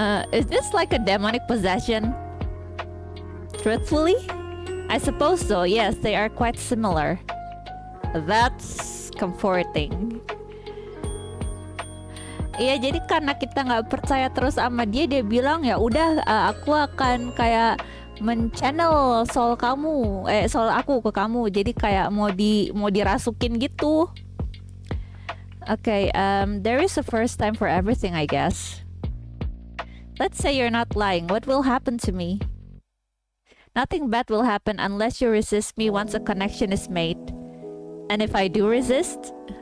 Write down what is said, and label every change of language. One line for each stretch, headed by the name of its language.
English: Is this like a demonic possession? Truthfully? I suppose so, yes, they are quite similar. That's comforting.
Indonesian: Iya, jadi karena kita nggak percaya terus sama dia, dia bilang ya udah, aku akan kayak men-channel soul kamu, soul aku ke kamu. Jadi kayak mau dirasukin gitu.
English: Okay, there is a first time for everything, I guess. Let's say you're not lying. What will happen to me? Nothing bad will happen unless you resist me once a connection is made. And if I do resist,